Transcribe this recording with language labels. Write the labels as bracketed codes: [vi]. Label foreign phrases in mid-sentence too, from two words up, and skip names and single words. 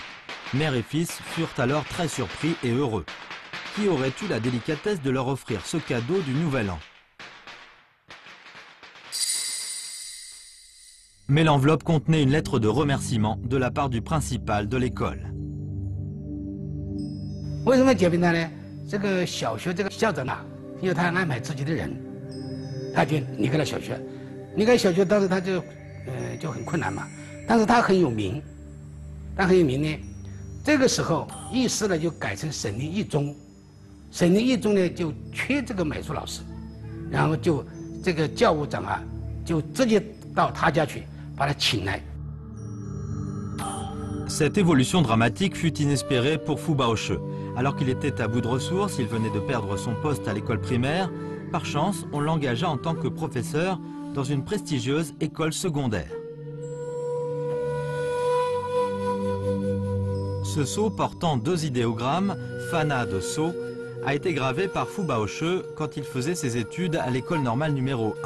[fr] Mère et fils furent alors très surpris et heureux. Qui aurait eu la délicatesse de leur offrir ce cadeau du Nouvel An? Mais l'enveloppe contenait une lettre de remerciement de la part du principal de l'école. [zh] 为什么解聘他呢？这个小学这个校长啊，因为他安排自己的人，他就离开了小学。离开小学当时他就很困难嘛，但是他很有名，他很有名呢。这个时候议事呢就改成省立一中，省立一中呢就缺这个美术老师，然后就这个教务长啊就直接到他家去把他请来。 [fr] Cette évolution dramatique fut inespérée pour Fu Baoche. Alors qu'il était à bout de ressources, il venait de perdre son poste à l'école primaire. Par chance, on l'engagea en tant que professeur dans une prestigieuse école secondaire. Ce sceau portant 2 idéogrammes, Fana de sceau, a été gravé par Fu Baoche quand il faisait ses études à l'école normale numéro 1.